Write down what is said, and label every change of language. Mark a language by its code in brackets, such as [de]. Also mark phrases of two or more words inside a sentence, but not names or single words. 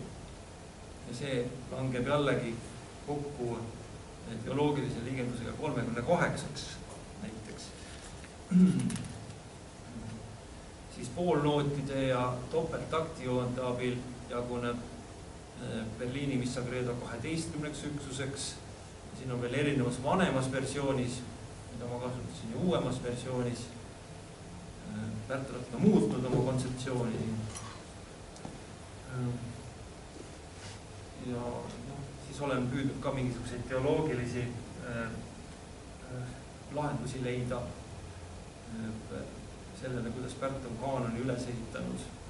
[et] Ja see langeb jällegi kokku teoloogilise liigendusega 38 näiteks. Siis poolnootide ja topeltaktijoonte abil jaguneb Berliini missa credo 12 üksuseks. Siin on veel erinevas vanemas versioonis, mida ma kasutasin ja uuemas versioonis. Pärt on muutnud oma kontseptsiooni. Ja siis olen püüdnud ka mingisuguseid teoloogilisi lahendusi leida sellele, kuidas Pärt on kaanoni üles ehitanud.